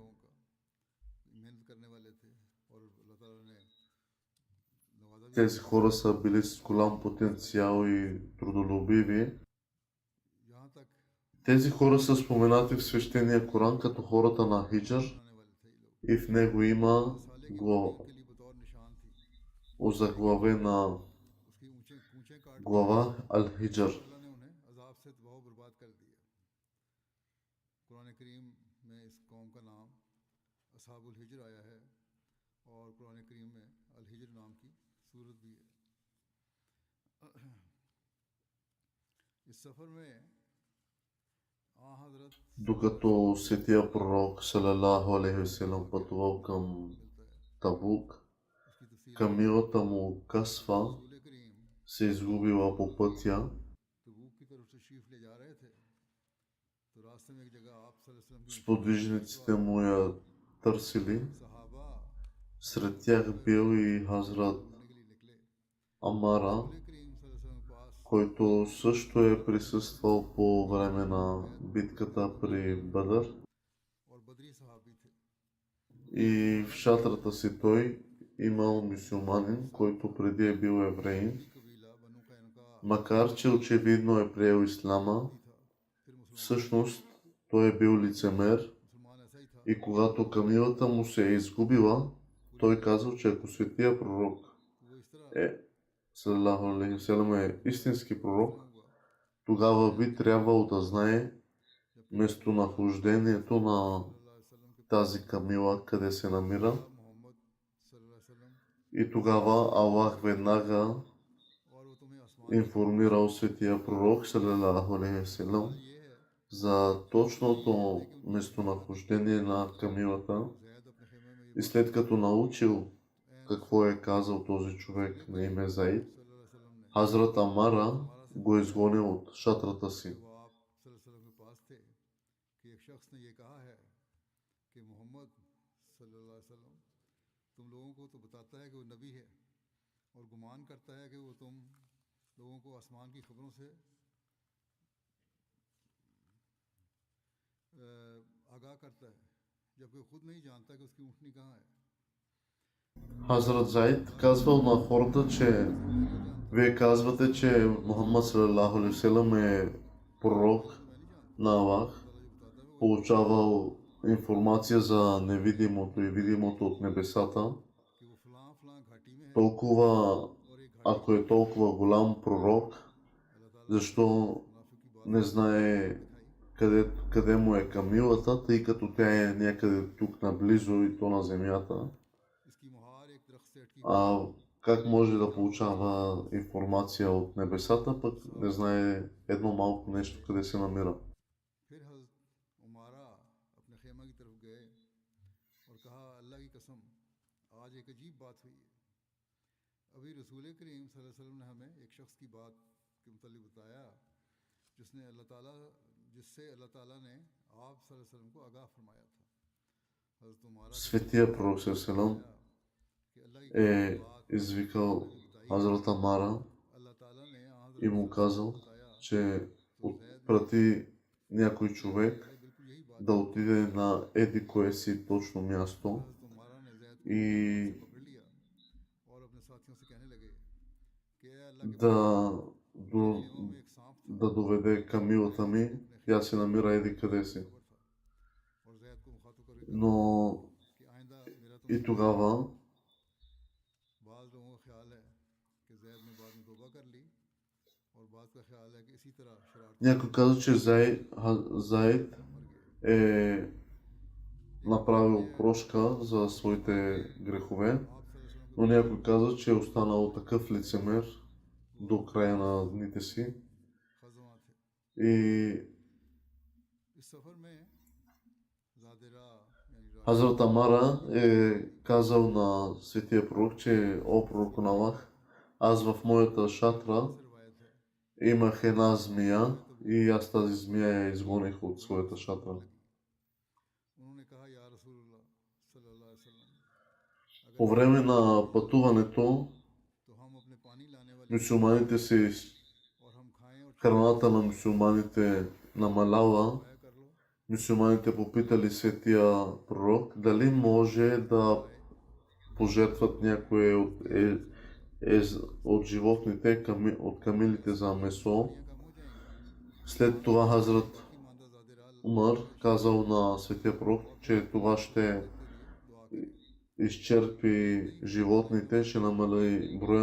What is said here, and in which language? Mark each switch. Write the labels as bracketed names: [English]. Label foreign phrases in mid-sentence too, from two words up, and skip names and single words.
[Bulgarian] Тези хора са били с голям потенциал и трудолюбиви. Тези хора са споменати в свещения Коран като хората на Хиджър и в него има озаглавена Глава Ал-Хиджр. [Urdu] اللہ نے انہیں عذاب سے تباہ برباد کر دیا۔ قرآن کریم میں اس قوم کا نام اصحاب الحجر آیا ہے اور قرآن کریم میں الحجر نام کی سورت بھی ہے. اس سفر میں آ حضرت [Bulgarian] Докато светия пророк [Arabic] صلى الله عليه وسلم [Bulgarian] пътувал към [Urdu] ملتا ہے. [Bulgarian] Табук, [Urdu] اس کی تفسیر [Bulgarian] камилата му Касфа [Urdu] رسول کریم [Bulgarian] се изгубила по пътя [Urdu] تبوک کی طرف تشریف لے جا رہے تھے تو راستے میں ایک جگہ آپ [Arabic] صلی اللہ علیہ وسلم [Urdu] کی [Bulgarian] сподвижниците му я търсили. [Urdu] صحابہ [Bulgarian] Сред тях бил и Хазрат [Urdu] ڈھونڈنے کے لیے نکلے. [Bulgarian] Амара, [Urdu] رسول کریم [Arabic] صلی اللہ علیہ وسلم [Urdu] کے پاس [Bulgarian] който също е присъствал по време на битката при Бадър. [Urdu] اور بدری صحابی تھے. [Bulgarian] И в шатрата си той имал мюсюлманин, който преди е бил евреин, [Urdu] قبیلہ بنو قینقاع [Bulgarian] макар че очевидно е приел ислама. [Urdu] تھا۔ پھر مسلمان [Bulgarian] Всъщност той е бил лицемер [Urdu] ایسا ہی تھا. [Bulgarian] и когато камилата му се е изгубила, той казал, че ако светия пророк [Urdu] وہ اس طرح [Arabic] صلى الله عليه وسلم [Bulgarian] е истински пророк, [Urdu] हुआ [Bulgarian] тогава би трябвало да знае местонахождението на [Arabic] صلی اللہ علیہ وسلم के [Bulgarian] тази камила, къде се намира. [Arabic] محمد صلی اللہ علیہ وسلم [Bulgarian] И тогава Аллах веднага [Urdu] اور وہ تمہیں آسمان [Bulgarian] информирал светия пророк [Arabic] صلى الله عليه وسلم [Urdu] یہ ہے [Bulgarian] за точното местонахождение на камилата. [Urdu] زید اپنے خیمے میں [Bulgarian] И след като научил какво е казал този човек на име Заид, [Arabic] صلی اللہ علیہ وسلم ने [Bulgarian] Хазрат Амара го изгонил от шатрата си. [Urdu] وہ آپ [Arabic] صلی اللہ علیہ وسلم [Urdu] کے پاس تھے کہ ایک شخص نے یہ کہا ہے کہ محمد [Arabic] صلی اللہ علیہ وسلم [Urdu] تم لوگوں کو تو بتاتا ہے کہ وہ نبی ہے اور گمان کرتا ہے کہ وہ تم لوگوں کو آسمان کی خبروں سے آگاہ کرتا ہے جبکہ وہ خود نہیں جانتا کہ اس کی اونٹنی کہاں ہے. [Bulgarian] Хазрат Заид казвал на хората, че вие казвате, че Мухаммад [Arabic] صلى الله عليه وسلم [Bulgarian] е пророк на Аллах, получавал информация за невидимото и видимото от небесата. [Urdu] کہ وہ فلاں فلاں گھاٹی میں ہے [Bulgarian] Толкова, [Urdu] اور ایک گھاٹی [Bulgarian] ако е толкова голям пророк, [Urdu] اللہ تعالیٰ [Bulgarian] защо [Urdu] منافق کی بات [Bulgarian] не знае къде му е камилата, тъй като тя е някъде тук наблизо и то на земята. [Urdu] اس کی مہار ایک درخت سے اٹکی [Bulgarian] А как може да получава информация от небесата, пък не знае едно малко нещо къде се намира. [Urdu] پھر حضرت عمارہ اپنے خیمہ کی طرف گئے اور کہا اللہ کی قسم آج ایک عجیب بات ہوئی ہے. ابھی رسول کریم [Arabic] صلی اللہ علیہ وسلم [Urdu] نے ہمیں ایک شخص کی بات کے متعلق بتایا جس سے اللہ تعالیٰ نے آپ [Arabic] صلی اللہ علیہ وسلم [Urdu] کو آگاہ فرمایا تھا. حضرت عمارہ [Bulgarian] Светия пророк селам [Urdu] کہ اللہ کی [Bulgarian] е извикал Хазрат Амара [Urdu] اللہ تعالیٰ نے [Bulgarian] и му казал, [Urdu] बताया [Bulgarian] че отпрати някой човек [Urdu] بالکل یہی بات [Bulgarian] да отиде на еди кое си точно място [Urdu] حضرت عمارہ نے زید کو [Bulgarian] и [Urdu] پکڑ لیا اور اپنے ساتھیوں سے کہنے لگے کہ اے اللہ کے [Bulgarian] да, [Urdu] خیموں میں ایک سانپ تھا [Bulgarian] да доведе камилата ми, тя се намира еди къде си. [Urdu] خبر تھا اور زید کو مخاطب کر کے کہا [Bulgarian] Но [Urdu] کہ آئندہ میرا [Bulgarian] и [Urdu] तुमसे [Bulgarian] тогава [Urdu] بعض لوگوں کا خیال ہے کہ زید نے بعد میں توبہ کر لی اور بعض کا خیال ہے کہ اسی طرح شرارت [Bulgarian] някой каза, че Заид е направил прошка за своите грехове, [Arabic] आप صلی اللہ علیہ وسلم [Bulgarian] но някой каза, че е останал такъв лицемер до края на дните си. [Urdu] کے غزوہ تھے. [Bulgarian] И [Urdu] اس سفر میں زادراہ یعنی [Bulgarian] Хазрат Амара е казал на светия пророк, че о пророк на Аллах, аз в моята шатра [Urdu] روایت ہے [Bulgarian] имах една змия и аз тази змия я изгоних от своята шатра. [Urdu] انہوں نے کہا [Arabic] یا رسول اللہ صلی اللہ علیہ وسلم [Bulgarian] По време на пътуването [Urdu] تو ہم اپنے پانی لانے والے [Bulgarian] мюсюлманите се [Urdu] اور ہم کھائیں اور [Bulgarian] храната на мюсюлманите намаляла. [Urdu] کھایا کر لو [Bulgarian] Мюсюлманите попитали светия пророк дали може да пожертват някое от животните, от камилите за месо. [Urdu] کم ہو جائیں گے [Bulgarian] След това Хазрат [Urdu] کہ ماندہ زادراہ [Bulgarian] Умар казал на светия пророк, че това ще изчерпи животните, ще намали броя на животните.